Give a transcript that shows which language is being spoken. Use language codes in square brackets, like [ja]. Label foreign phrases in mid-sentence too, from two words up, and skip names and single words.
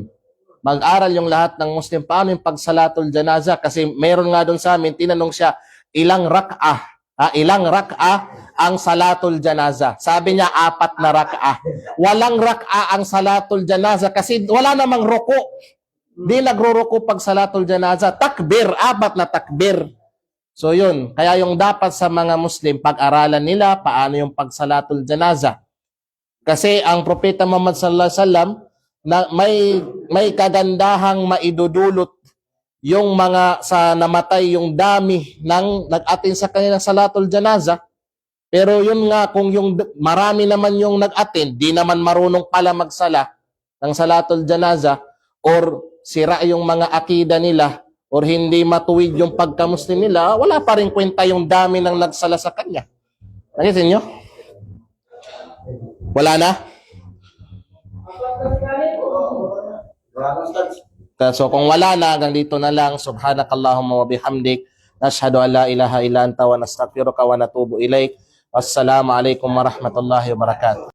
[tl] Mag-aral yung lahat ng Muslim paano yung pagsalatul janaza kasi meron nga doon sa amin tinanong siya ilang rak'ah ang [ar] صلاة الجنازة. [tl] Sabi niya 4 na rak'ah. Walang rak'ah ang [ar] صلاة الجنازة [tl] kasi wala namang ruku. Di nagruruko pag [ar] صلاة الجنازة. [tl] Takbir, 4 na takbir. So yun, kaya yung dapat sa mga Muslim pag-aralan nila paano yung pagsalatul janaza. Kasi ang propeta Muhammad [ar] صلى الله عليه وسلم [tl] na may kagandahang maidudulot yung mga sa namatay yung dami ng nag-atin sa kanilang [ar] صلاة الجنازة. [tl] Pero yun nga kung yung marami naman yung nag-atin, di naman marunong pala magsala ng [ar] صلاة الجنازة [tl] or sira yung mga akida nila or hindi matuwid yung pagka-Muslim nila, wala pa rin kwenta yung dami ng nagsala sa kanya. Nakisin nyo? Wala na? So kung wala na, hanggang dito na lang. [ar] سبحانك اللهم وبحمدك نشهد أن لا إله إلا أنت ونستغفرك ونتوب إليك. والسلام عليكم ورحمة الله وبركاته.